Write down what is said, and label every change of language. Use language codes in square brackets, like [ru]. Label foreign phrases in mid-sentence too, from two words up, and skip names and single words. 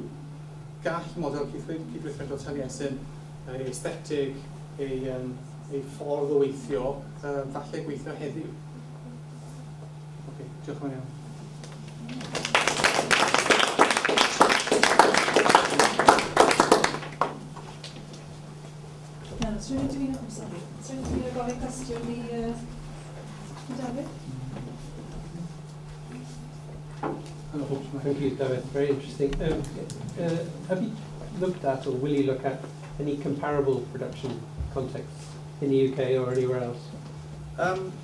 [cy] Gall model cydweithredol Taliesin, ei aesthetig, ei ffordd o weithio, falle gweithio heddiw. Diolch yn fawr iawn. Rwy'n dwi'n gofyn cwestiwn i David? [en] Thank you, David. Very interesting. Have you looked at, or will you look at, any comparable production contexts in the UK or anywhere else?